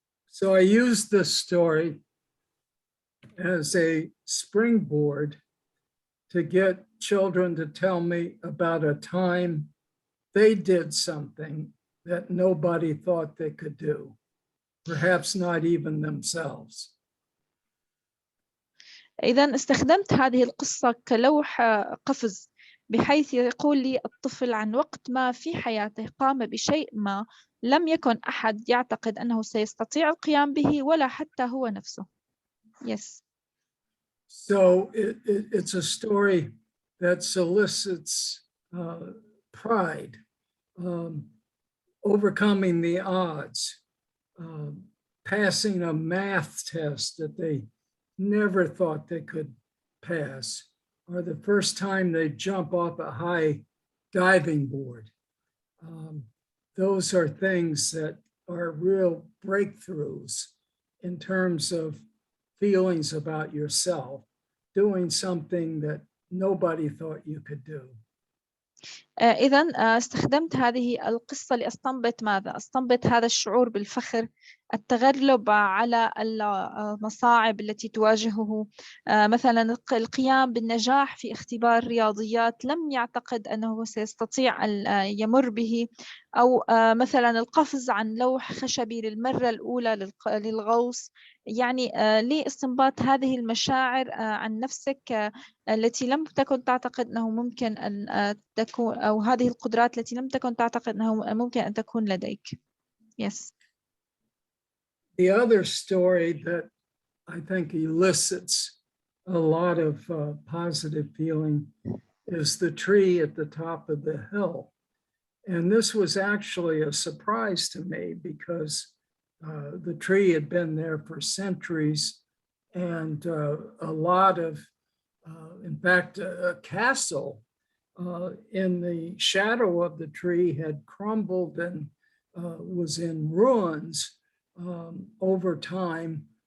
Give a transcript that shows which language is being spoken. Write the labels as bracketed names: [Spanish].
[English] So I used this story as a springboard to get children to tell me about a time they did something that nobody thought they could do, perhaps not even themselves. [Arabic] إذن استخدمت هذه القصة كلوح قفز بحيث يقول لي الطفل عن وقت ما في حياته قام بشيء ما لم يكن أحد يعتقد أنه سيستطيع القيام به ولا حتى هو نفسه. [English] Yes. So it's a story that solicits pride. overcoming the odds, passing a math test that they never thought they could pass, or the first time they jump off a high diving board. Those are things that are real breakthroughs in terms of feelings about yourself, doing something that nobody thought you could do. [Arabic] إذن استخدمت هذه القصة لأستنبط ماذا؟ أستنبط هذا الشعور بالفخر، التغلب على المصاعب التي تواجهه، مثلا القيام بالنجاح في اختبار رياضيات لم يعتقد أنه سيستطيع أن يمر به، أو مثلا القفز عن لوح خشبي للمرة الأولى للغوص. يعني لاستنباط هذه المشاعر عن نفسك التي لم تكن تعتقد أنه ممكن أن تكون، أو هذه القدرات التي لم تكن تعتقد أنه ممكن أن تكون لديك. [English] Yes. The other story that I think elicits a lot of positive feeling is the tree at the top of the hill. And this was actually a surprise to me because the tree had been there for centuries, and a lot of, in fact, a castle in the shadow of the tree had crumbled and was in ruins over time.